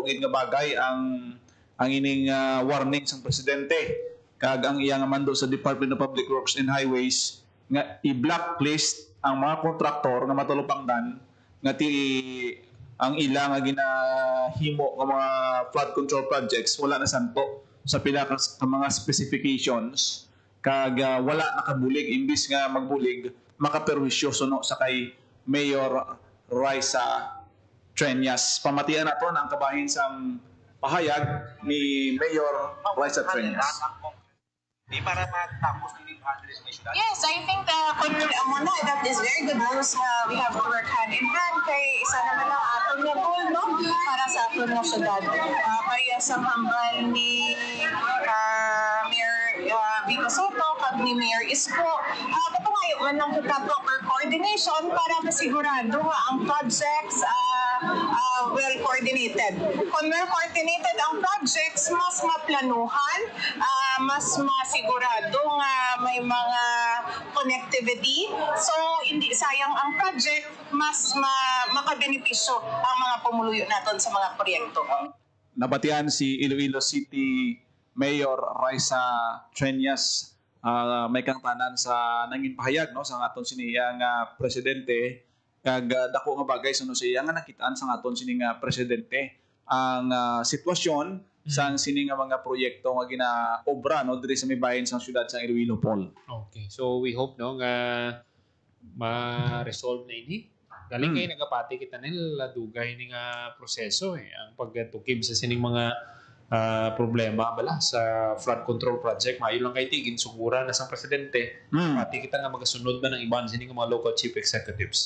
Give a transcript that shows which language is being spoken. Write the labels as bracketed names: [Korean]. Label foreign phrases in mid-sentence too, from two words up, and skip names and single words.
[Hiligaynon] gid nga bagay ang ining warning sang presidente kag ang iya nga mando sa Department of Public Works and Highways nga i-blacklist ang mga kontraktor nga matulupangdan nga ang ila nga ginahimo nga mga [English] flood control projects [Hiligaynon] wala na santo sa pila ka mga specifications kag wala nakabulig imbis nga magbulig makaperwisyo suno sa kay Mayor Raisa Trias. Pamatian naton ang kabahin sang pahayag ni Mayor Raisa Trias. [Filipino] Di para matapos din yung address na syudad? [English] Yes, I think muna, that is very good news. We have to work hand in hand [Hiligaynon] kay isa naman ang atong nga [English] goal, no? [Hiligaynon] Para sa atong nga syudad. Parehas ang hambal ni Mayor Vico Soto kag ni Mayor Isko. Patungayo man lang kita [English] proper coordination [Hiligaynon] para masigurado nga ang projects [English] well coordinated. [Hiligaynon] Kung [English] well coordinated [Hiligaynon] ang projects, mas maplanuhan, mas masigurado nga may mga connectivity. [Filipino] So, hindi sayang ang project, mas makabenepisyo ang mga pumuluyo natin sa mga proyekto. [Hiligaynon] Nabatian si Iloilo City Mayor Raisa Trias. May kang tanan sa nangin pahayag, no, sa aton siniya nga presidente kag dako nga bagay suno siya nga nakitaan sa aton sini nga presidente ang sitwasyon sang sini nga mga proyekto nga ginaobra, no, diri sa may bahin sang syudad sa Iloilo, Paul. [English] Okay. So we hope, [Hiligaynon] no, nga ma-resolve na ini. Galing kay nagapati kita nila dugay ni nga proseso ang pagtukib sa sining mga problema bala sa [English] flood control project. [Hiligaynon] Mayo lang kay tigin sugura na sang presidente. Pati kita nga magasunod ba ng iban sini nga mga [English] local chief executives.